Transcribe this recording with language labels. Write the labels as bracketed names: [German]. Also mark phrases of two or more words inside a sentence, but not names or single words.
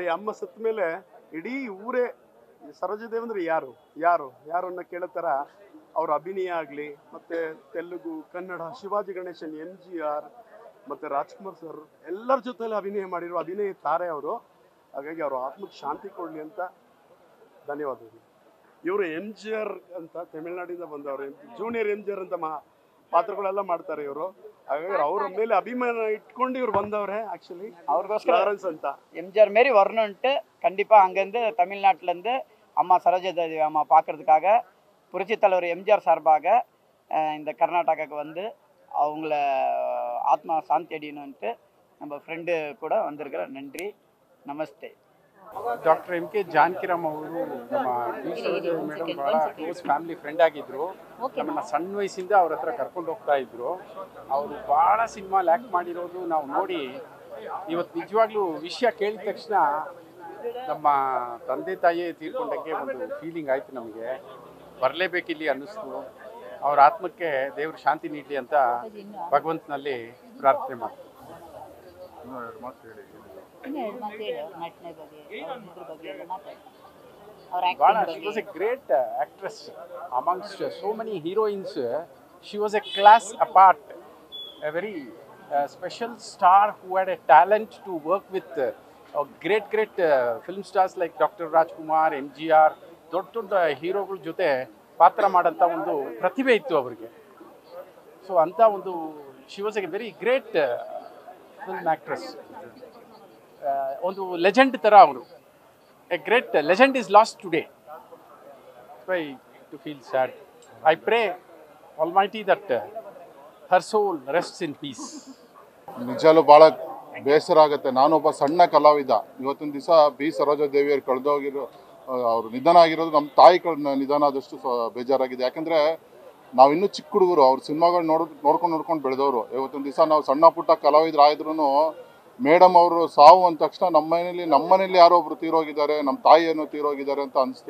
[Kannada] ಅಮ್ಮ ಸತ್ತ ಮೇಲೆ ಇಡೀ ಊರೇ ಸರೋಜದೇವಿ ಅಂದರೆ ಯಾರು ಅನ್ನೋ ಕೇಳೋ ಥರ ಅವ್ರ ಅಭಿನಯ ಆಗಲಿ, ಮತ್ತು ತೆಲುಗು, ಕನ್ನಡ, ಶಿವಾಜಿ ಗಣೇಶನ್, MGR ಮತ್ತು ರಾಜ್ಕುಮಾರ್ ಸರ್ ಎಲ್ಲರ ಜೊತೆಲಿ ಅಭಿನಯ ಮಾಡಿರೋ ಅಭಿನಯ ತಾರೆ ಅವರು. ಹಾಗಾಗಿ ಅವರು ಆತ್ಮಕ್ಕೆ ಶಾಂತಿ ಕೊಡಲಿ ಅಂತ ಧನ್ಯವಾದಗಳು. ಇವರು MGR ಅಂತ ತಮಿಳ್ನಾಡಿಂದ ಬಂದವರು. ಜೂನಿಯರ್ MGR ಅಂತ ಪಾತ್ರಗಳೆಲ್ಲ ಮಾಡ್ತಾರೆ ಇವರು. ಹಾಗಾಗಿ ಅವ್ರ ಮೇಲೆ ಅಭಿಮಾನ ಇಟ್ಕೊಂಡು ಇವ್ರು ಬಂದವ್ರೆ. [Tamil] ஆக்சுவலி அவருக்கோஸ்கர [Kannada] லாரன்ஸ் ಅಂತ [Tamil] MGR மாரி வரணும்ட்டு கண்டிப்பா அங்கேருந்து தமிழ்நாட்டிலேருந்து அம்மா சரோஜாதேவி அம்மா பார்க்கறதுக்காக புரட்சித் தலைவர் MGR சார்பாக இந்த கர்நாடகாவுக்கு வந்து அவங்கள ஆத்மா சாந்தி அடையணும்ட்டு நம்ம ஃப்ரெண்டு கூட வந்திருக்கிற. நன்றி, நமஸ்தே. [Kannada] ಡಾಕ್ಟರ್ ಎಂ ಕೆ ಜಾನಕಿರಾಮ್ ಅವರು ನಮ್ಮ ಡಿ ಸರೋಜಾದೇವಿ ಮೇಡಮ್ ಭಾಳ [English] close family friend [Kannada] ಆಗಿದ್ದರು. ನಮ್ಮನ್ನು ಸಣ್ಣ ವಯಸ್ಸಿಂದ ಅವ್ರ ಹತ್ರ ಕರ್ಕೊಂಡು ಹೋಗ್ತಾ ಇದ್ರು. ಅವರು ಭಾಳ ಸಿನಿಮಾಲಿ ಆ್ಯಕ್ಟ್ ಮಾಡಿರೋದು ನಾವು ನೋಡಿ ಇವತ್ತು ನಿಜವಾಗ್ಲೂ ವಿಷಯ ಕೇಳಿದ ತಕ್ಷಣ ನಮ್ಮ ತಂದೆ ತಾಯಿಯೇ ತೀರ್ಕೊಂಡಂಗೆ ಒಂದು ಫೀಲಿಂಗ್ ಆಯಿತು. ನಮಗೆ ಬರಲೇಬೇಕಿಲ್ಲಿ ಅನ್ನಿಸ್ತು. ಅವ್ರ ಆತ್ಮಕ್ಕೆ ದೇವರು ಶಾಂತಿ ನೀಡಲಿ ಅಂತ ಭಗವಂತನಲ್ಲಿ ಪ್ರಾರ್ಥನೆ ಮಾಡ್ತೀವಿ. [English] She was a great actress. Amongst so many heroines, she was a class apart. A very special star who had a talent to work with great film stars like Dr. Rajkumar, MGR. [Kannada] ದೊಡ್ಡ ಹೀರೋಗಳ ಜೊತೆ ಪಾತ್ರ ಮಾಡೋಂಥ ಒಂದು ಪ್ರತಿಭೆ ಇತ್ತು ಅವರಿಗೆ. [English] ಸೊ [Kannada] ಅಂಥ ಒಂದು [English] she was a very great film actress. [Kannada] ಒಂದು ಲೆಜೆಂಡ್ ಥರ ಅವರು. [English] a great legend is lost today. why to feel sad. I pray almighty that her soul rests in peace. [Kannada] ನಿಜಲ್ಲೂ ಭಾಳ ಬೇಸರ ಆಗುತ್ತೆ. ನಾನೊಬ್ಬ ಸಣ್ಣ ಕಲಾವಿದ. ಇವತ್ತಿನ ದಿವಸ ಬಿ ಸರೋಜಾದೇವಿಯವರು ಕಳೆದೋಗಿರೋ ಅವರು ನಿಧನ ಆಗಿರೋದು ನಮ್ಮ ತಾಯಿ ನಿಧನ ಆದಷ್ಟು ಬೇಜಾರಾಗಿದೆ. ಯಾಕಂದರೆ ನಾವಿನ್ನೂ ಚಿಕ್ಕ ಹುಡುಗರು. ಅವ್ರ ಸಿನಿಮಾಗಳು ನೋಡ್ಕೊಂಡು ಬೆಳೆದವರು. ಇವತ್ತಿನ ದಿವಸ ನಾವು ಸಣ್ಣ ಪುಟ್ಟ ಕಲಾವಿದರಾದ್ರೂ ಮೇಡಮ್ ಅವರು ಸಾವು ಅಂದ ತಕ್ಷಣ ನಮ್ಮನೇಲಿ ಯಾರೋ ಒಬ್ರು ತೀರೋಗಿದ್ದಾರೆ, ನಮ್ಮ ತಾಯಿಯನ್ನು ತೀರೋಗಿದ್ದಾರೆ ಅಂತ ಅನಿಸ್ತು.